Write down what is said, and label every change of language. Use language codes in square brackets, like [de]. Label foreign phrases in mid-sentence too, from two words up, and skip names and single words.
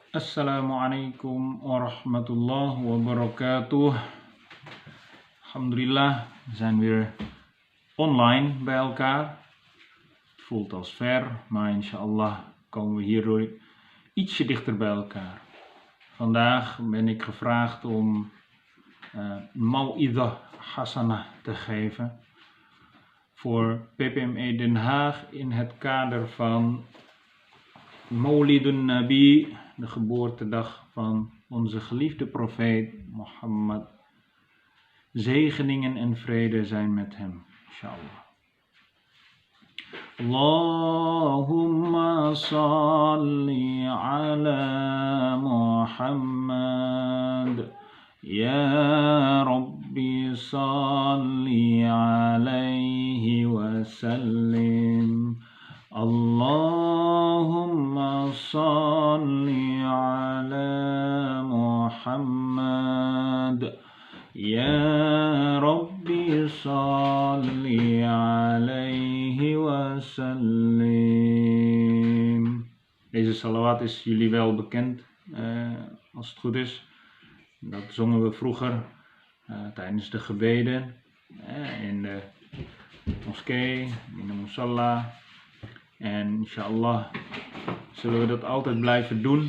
[ar] السلام عليكم ورحمة الله وبركاته. Alhamdulillah, [nl] we zijn weer online bij elkaar. Het voelt als ver, maar inshallah komen we hierdoor ietsje dichter bij elkaar. Vandaag ben ik gevraagd om [ar] موعظة حسنة [nl] te geven voor PPME Den Haag in het kader van [ar] مولد النبي, [nl] de geboortedag van onze geliefde profeet Mohammed. Zegeningen en vrede zijn met hem, inshallah. [ar] اللهم صل على محمد. يا رب صل عليه وسلم. اللهم صل على محمد. يا رب صل عليه وسلم. [nl] Deze salawat is jullie wel bekend, als het goed is. Dat zongen we vroeger tijdens de gebeden in de moskee, in de musalla. En inshallah zullen we dat altijd blijven doen.